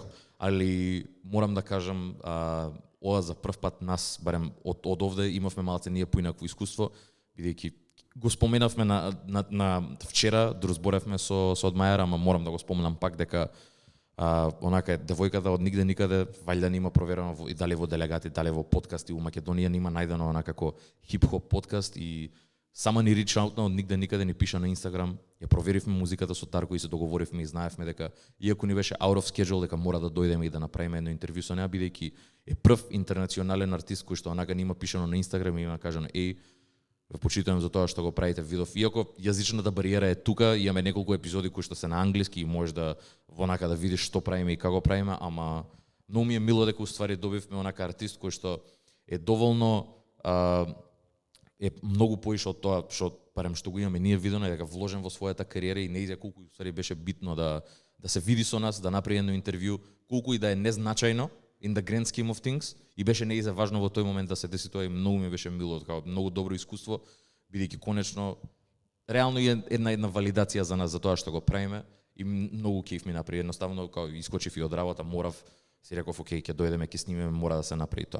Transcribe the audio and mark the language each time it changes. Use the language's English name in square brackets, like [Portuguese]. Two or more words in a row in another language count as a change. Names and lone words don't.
[Macedonian] Али морам да кажам, ова за прв пат нас, барем од овде, имавме малце ние поинакво искуство, бидејќи го споменавме на вчера, разборевме со Адмајер, ама морам да го споменам пак дека онака девојката од нигде никаде, вајда нема проверено и дали во делегати, дали во подкасти у Македонија нема најдено онака како хип-хоп подкаст и сама ни [English] reach out [Macedonian] од нигде никаде ни пиша на Инстаграм. Ја проверивме музиката со Тарко и се договоривме и знаевме дека иако ни беше [English] out of schedule [Macedonian] дека мора да дојдеме и да направиме едно интервју со неа, бидејќи е прв интернационален артист кој што онака нема пишано на Инстаграм и има кажано ве почитувам за тоа што го правите видов. Иако јазичната бариера е тука, имаме неколку епизоди кои што се на англиски и можеш да вонака да видиш што правиме и како правиме, ама многу ми е мило дека уствари добивме онака артист кој што е доволно е многу поише од тоа што го имаме ние видено, дека вложен во својата кариера и неизе колку уствари беше битно да се види со нас, да направи едно интервју, колку и да е незначајно [English] in the grand scheme of things, [Macedonian] и беше неизе важно во тој момент да се деси тоа и многу ми беше мило, така многу добро искуство, бидејќи конечно реално е една валидација за нас за тоа што го правиме и многу кеф ми направи. Едноставно кога искочив и од работа, морав, си реков окей, ќе дојдеме, ќе снимеме, мора да се направи тоа.